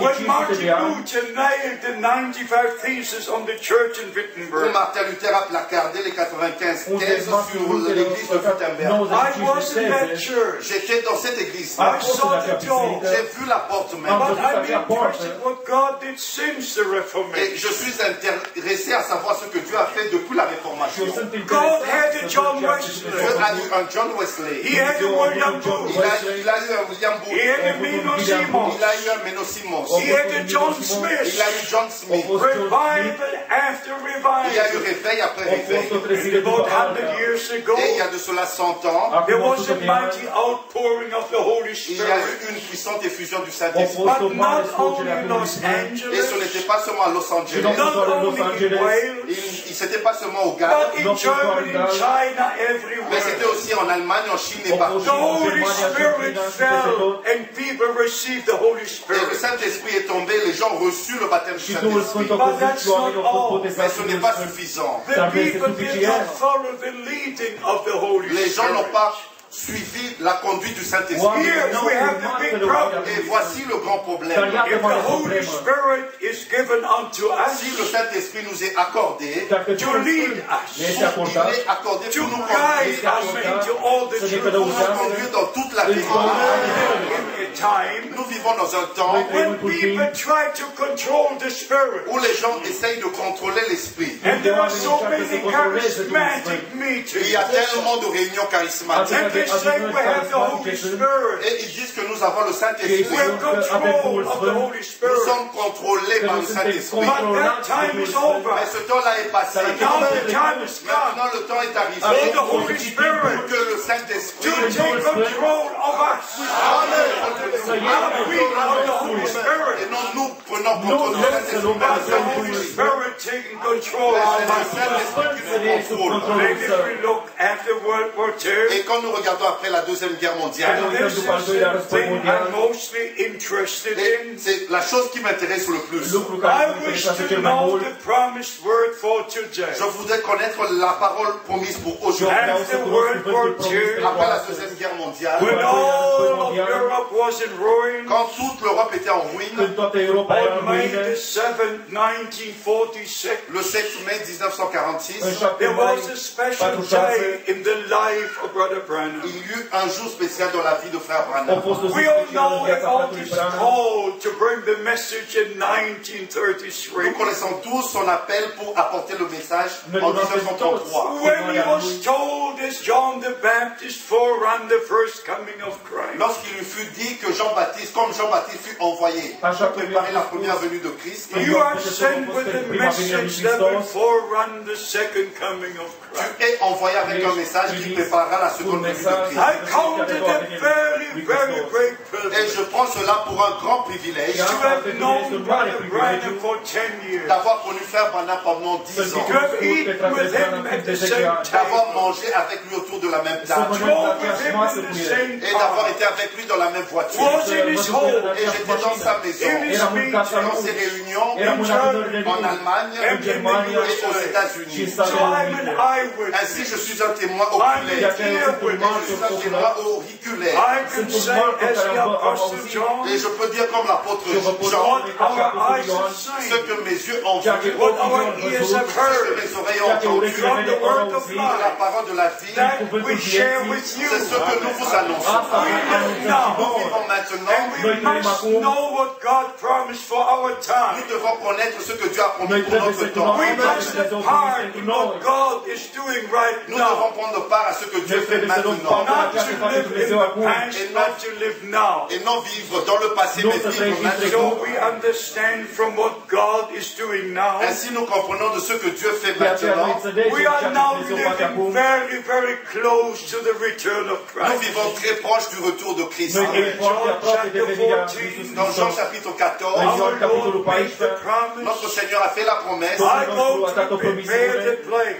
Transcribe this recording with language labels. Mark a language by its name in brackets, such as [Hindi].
[English] when Martin Luther nailed the 95 theses on the church in [French] où [English] Wittenberg. [French] Martin Luther a placardé les 95 thèses sur l'église de Wittenberg. [English] I was in that church. [French] J'étais dans cette église. [English] I saw the door. [French] J'ai vu la porte même. [English] But I'm interested what God did since the [French] Et [English] Reformation. [French] je suis intéressé à savoir ce que Dieu a fait depuis la Réformation. [English] God had a John [French] Dieu [English] Wesley. [French] a eu un John Wesley. [English] He had a William Booth. [French] Il a eu un William Booth. [English] He had a Meno Simons. [French] Il a eu un Menno Simons. [English] He had a John [French] Il [English] Smith. [French] a eu John Smith. [English] Revival after [French] Il y a eu [English] revival. [French] réveil après réveil. [English] About 100 years ago, [French] Et il y a de cela 100 ans, [English] there was a mighty outpouring of the Holy [French] il y a [English] Spirit. [French] eu une puissante effusion du Saint-Esprit. [English] But not only in Los [French] Et ce [English] Angeles, [French] n'était pas seulement à Los Angeles. [English] not only in Wales, [French] Il n'était pas seulement au Ghana, [English] but in Germany, in China, [French] mais c'était [English] everywhere. [French] aussi en Allemagne, en Chine et partout. [English] The Holy Spirit fell and people received the Holy [French] Et le [English] Spirit. [French] Saint-Esprit est tombé, les gens ont reçu le baptême du Saint-Esprit. [English] But that's not all. [French] Mais ce n'est pas suffisant. [English] The people did not follow the leading of the Holy [French] Les gens n'ont [English] Spirit. [French] pas suivi la conduite du Saint-Esprit. [English] Here we have the big problem. [French] Et voici le grand problème. [English] If the Holy Spirit is given unto [French] Si [English] us [French] le Saint-Esprit nous est accordé, [English] to lead us, [French] il est accordé [English] to [French] pour nous [English] guide [French] conduire, [English] us into all the [French] pour nous [English] truth. [French] conduire dans toute la vérité. [English] In a time [French] Nous vivons dans un temps [English] when people try to control the Spirit, [French] où les gens essayent de contrôler l'esprit. [English] and there are so many charismatic [French] Il [English] meetings, [French] y a tellement de réunions charismatiques. [English] and they say we have the Holy Spirit. [French] Et ils disent que nous avons le Saint-Esprit. [English] We're in control of the Holy [French] Nous [English] Spirit. [French] sommes contrôlés par le Saint-Esprit. [English] But that time is over. [French] Mais ce temps-là est passé. [English] Now the time is come [French] Maintenant, le temps est arrivé [English] for the Holy Spirit [French] pour que le Saint-Esprit [English] to take control of us. Not we of the Holy [French] et [English] Spirit, [French] non nous prenons contrôle du Saint-Esprit, mais [English] but [French] le [English] the Holy [French] Saint-Esprit. [English] Spirit taking control [French] C'est [English] of [French] le [English] us. [French] Saint-Esprit qui nous contrôle. [English] Maybe we look after World War II. [French] Et quand nous regardons après la Deuxième Guerre mondiale, [English] And this is the thing I'm mostly interested in. [French] c'est la chose qui m'intéresse le plus. [English] I wish to know the promised word for today. [French] Je voudrais connaître la parole promise pour aujourd'hui. [English] After World War II, [French] Après la Deuxième Guerre mondiale, [English] when all of Europe was in ruin, [French] quand toute l'Europe était en ruine, [English] on May the 7th, 1946, [French] le 7 mai 1946, [English] there was a special day in the life of Brother Branham. [French] il y eut un jour spécial dans la vie de Frère Branham. [English] We all know about his call to bring the message in 1933. [French] Nous connaissons tous son appel pour apporter le message en 1933. [English] When he was told as John the Baptist forerun the first coming of Christ. [French] Lorsqu'il lui fut dit que Jean-Baptiste, comme Jean-Baptiste fut envoyé pour préparer la première venue de Christ, [English] You are sent with the message that will forerun the second coming of [French] tu [English] Christ. [French] es envoyé avec un message qui préparera la seconde venue de Christ. [English] I count it a very, very great [French] Et [English] privilege [French] je prends cela pour un grand privilège [English] to have known Brother Branham for 10 years. [French] d'avoir connu Frère Branham pendant 10 ans, [English] To have eaten with him at the same [French] d'avoir [English] table. [French] mangé avec lui autour de la même table [English] Drove with him in the same [French] et d'avoir [English] car. [French] été avec lui dans la même voiture. [English] Was in his home. [French] Et j'étais dans sa maison, [English] In his [French] dans [English] meetings. [French] ses réunions en Allemagne [English] And in the [French] et aux [English] USA. [French] États-Unis. [English] So I'm an eyewitness. [French] Ainsi, je suis un témoin [English] I'm [French] oculaire. [English] an earwitness. [French] Je suis un témoin auriculaire. [English] I can say as the Apostle John, [French] Et je peux dire comme l'apôtre Jean, [English] what our eyes have [French] ce [English] seen, [French] que mes yeux ont vu, [English] what our ears have [French] ce que [English] heard, [French] mes oreilles ont entendu, [English] from the word of [French] de la [English] life, [French] parole de la vie, [English] that we share with you. [French] c'est ce que nous vous annonçons. [English] We live now, [French] Nous vivons maintenant, [English] and we must know what God promised for our time. [French] nous devons connaître ce que Dieu a promis pour notre temps. [English] We must have part in what God is doing right [French] Nous [English] now. [French] devons prendre part à ce que Dieu fait maintenant. [English] Not to live in the past, not to live now. [French] Et non vivre dans le passé, mais vivre maintenant. [English] So we understand from what God is doing now. [French] Ainsi, nous comprenons de ce que Dieu fait maintenant. [English] We are now living very, very close to the return of [French] Nous [English] Christ. [French] vivons très proche du retour de Christ. [English] In John chapter 14, [French] Dans Jean chapitre 14, [English] our Lord made the [French] notre [English] promise, [French] Seigneur a fait la promesse. [English] I go to prepare the place,